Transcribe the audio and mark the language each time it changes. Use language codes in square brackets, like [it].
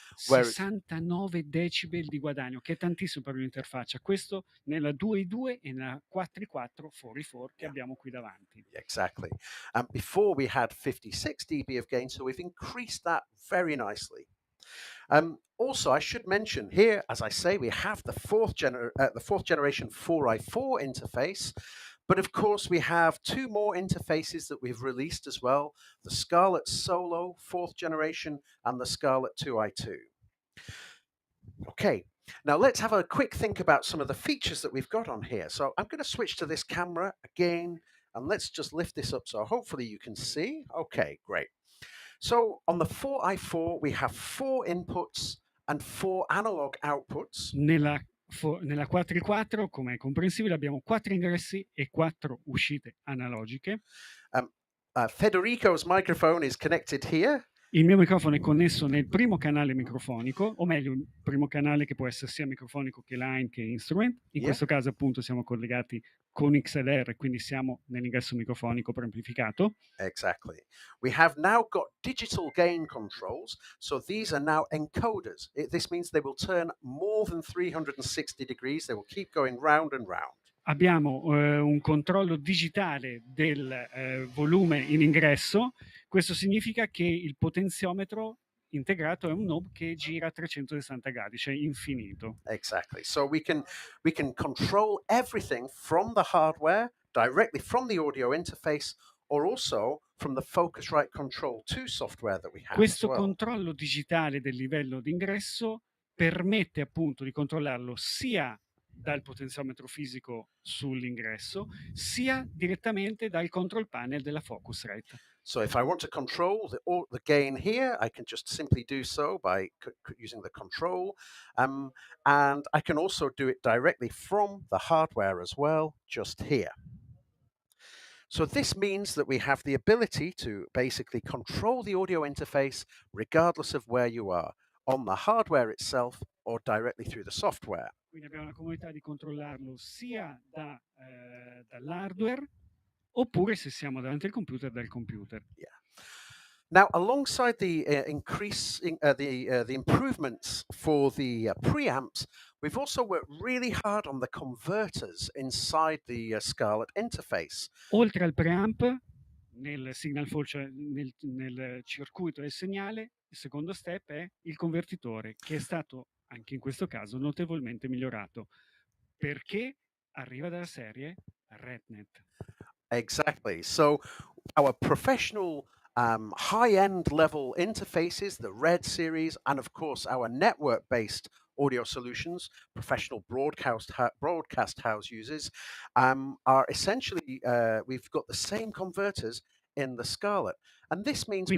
[it] 69 decibel di guadagno, che è tantissimo per un'interfaccia. Questo nella 2.2 e nella 4.4 4 che abbiamo qui davanti. [en] Exactly. Before we had 56 dB of gain, so we've increased that very nicely. Also, I should mention here, as I say, we have the fourth generation 4i4 interface, but of course we have two more interfaces that we've released as well: the Scarlett Solo fourth generation and the Scarlett 2i2. Okay, now let's have a quick think about some of the features that we've got on here. So I'm going to switch to this camera again, and let's just lift this up so hopefully you can see. Okay, great. So on the 4i4, we have four inputs and four analog outputs. [it] Nella 4i4, come è comprensibile, abbiamo 4 ingressi e 4 uscite analogiche. [en] Um, Federico's microphone is connected here. [it] Il mio microfono è connesso nel primo canale microfonico, o meglio, il primo canale che può essere sia microfonico che line che instrument. In [en] Yeah, [it] questo caso, appunto, siamo collegati con XLR, quindi siamo nell'ingresso microfonico preamplificato. [en] exactly. We have now got digital gain controls. So these are now encoders. This means they will turn more than 360 degrees. They will keep going round and round. [it] Abbiamo un controllo digitale del volume in ingresso. Questo significa che il potenziometro integrato è un knob che gira a 360 gradi, cioè infinito. [en] Exactly. So we can control everything from the hardware directly from the audio interface, or also from the Focusrite Control 2 software that we have as [it] Questo [en] well. [it] controllo digitale del livello d'ingresso permette appunto di controllarlo sia dal potenziometro fisico sull'ingresso, sia direttamente dal control panel della Focusrite. [en] So if I want to control the gain here, I can just simply do so by using the control. And I can also do it directly from the hardware as well, just here. So this means that we have the ability to basically control the audio interface regardless of where you are, on the hardware itself or directly through the software. [it] Quindi abbiamo la comodità di controllarlo sia dall'hardware oppure se siamo davanti al computer dal computer. [en] Yeah. Now, alongside the the improvements for the preamps, we've also worked really hard on the converters inside the Scarlett interface. [it] Oltre al preamp, nel signal flow, cioè nel circuito del segnale, il secondo step è il convertitore, che è stato anche in questo caso notevolmente migliorato perché arriva dalla serie RedNet. [en] Exactly. So, our professional high-end level interfaces, the Red series, and of course our network-based audio solutions, professional broadcast house users, are essentially we've got the same converters in the Scarlett, and this means we